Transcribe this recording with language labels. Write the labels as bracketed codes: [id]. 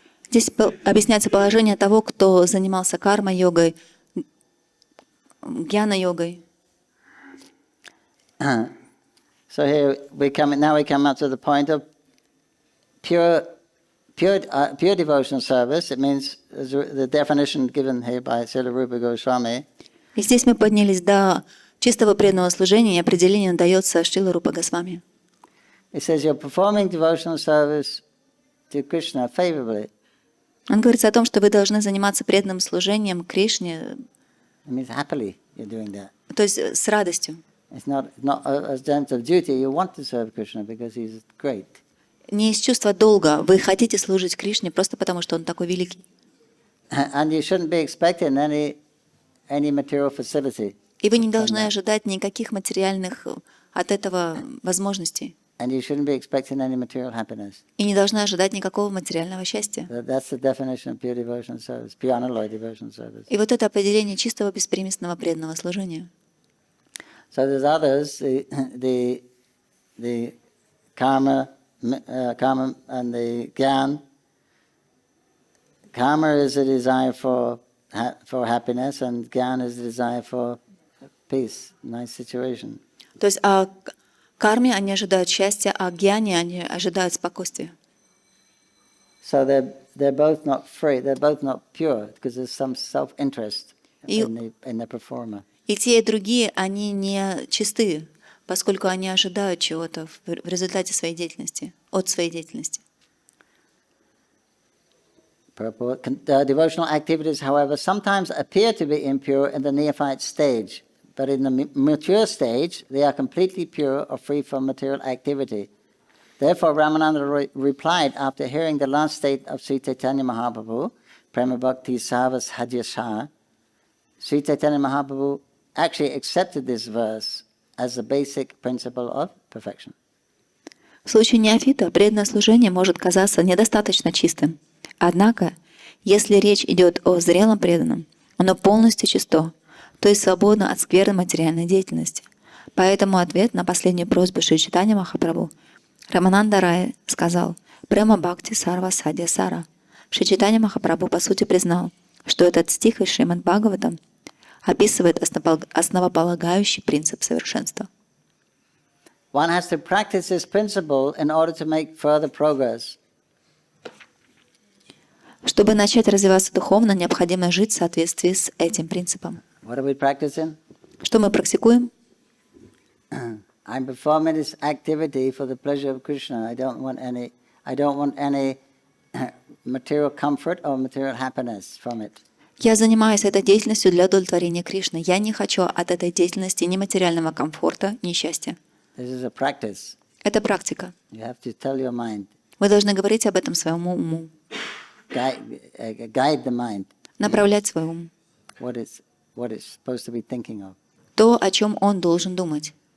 [ru] Здесь объясняется положение того, кто занимался карма-йогой, гьяна-йогой. [en] So here we come up to the point of pure devotional service. It means the definition given here by Srila Rupa Goswami. [ru] И здесь мы поднялись до чистого преданного служения, и определение дается Шрила Рупа Госвами. [en] It says you're performing devotional service to Krishna favorably. [ru] Он говорит о том, что вы должны заниматься преданным служением Кришне. [en] It means happily you're doing that. [ru] То есть с радостью. [en] It's not a sense of duty. You want to serve Krishna because he's great. [ru] Не из чувства долга. Вы хотите служить Кришне просто потому, что Он такой великий. [en] And you shouldn't be expecting any material facility. [ru] И вы не должны ожидать никаких материальных от этого возможностей. [en] And you shouldn't be expecting any material happiness. [ru] И не должны ожидать никакого материального счастья. [en] That's the definition of pure devotional service, pure unalloyed devotional service. [ru] И вот это определение чистого беспримесного преданного служения. [en] So there's others, the karma and the gyan. Karma is a desire for happiness, and gyan is a desire for peace, nice situation. [ru] То есть о карме они ожидают счастья, а гьяне они ожидают спокойствия. [en] So they're both not free, they're both not pure, because there's some self-interest in the performer. [ru] И те, и другие, они не чисты, поскольку они ожидают чего-то в результате своей деятельности, от своей деятельности. [en] Devotional activities, however, sometimes appear to be impure in the neophyte stage, but in the mature stage, they are completely pure or free from material activity. Therefore, Ramananda replied after hearing the last state of Śrī Caitanya Mahaprabhu, Prema Bhakti Savas Hadyasha, Śrī Caitanya Mahaprabhu actually accepted this verse as the basic principle of perfection. [ru] В случае неофита преданное служение может казаться недостаточно чистым. Однако, если речь идет о зрелом преданном, оно полностью чисто, то есть свободно от скверной материальной деятельности. Поэтому ответ на последнюю просьбу Шри Чайтанья Махапрабху Рамананда Рай сказал «Према Бхакти Сарва Садья Сара». Шри Чайтанья Махапрабху по сути признал, что этот стих из Шримад Бхагаватам описывает основополагающий принцип совершенства. [en] One has to practice this principle in order to make further progress. [ru] Чтобы начать развиваться духовно, необходимо жить в соответствии с этим принципом. [en] What are we practicing? [ru] Что мы практикуем? [en] I'm performing this activity for the pleasure of Krishna. I don't want any material comfort or material happiness from it. [ru] Я занимаюсь этой деятельностью для удовлетворения Кришны. Я не хочу от этой деятельности ни материального комфорта, ни счастья. [en] This is a practice. [ru] Это практика. [en] You have to tell your mind. [ru] Вы должны говорить об этом своему уму. [en] Guide the mind. [ru] Направлять свой ум. [en] What it's supposed to be thinking of. [ru] То, о чем он должен думать.